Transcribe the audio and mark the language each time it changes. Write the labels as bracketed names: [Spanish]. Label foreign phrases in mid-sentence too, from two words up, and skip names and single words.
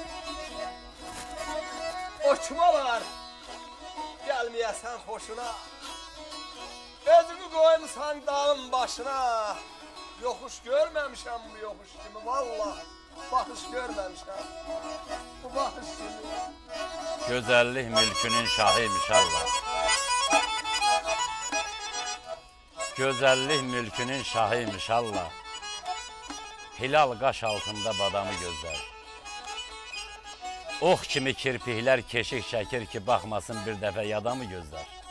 [Turkish] Uçmalar gelmeyesen hoşuna. Özünü koymuşsan dağın başına. Yokuş görmemişim bu yokuş kimi vallahi. Bakış görmemişim. Bu bakış kimi. Güzellik mülkünün şahıymış Allah. [Azerbaijani] Gözəllik mülkünün şahıymış Allah. Hilal qaş altında badamı gözlər. Ox kimi kirpiklər keşik çəkir ki, baxmasın bir dəfə yadamı gözlər.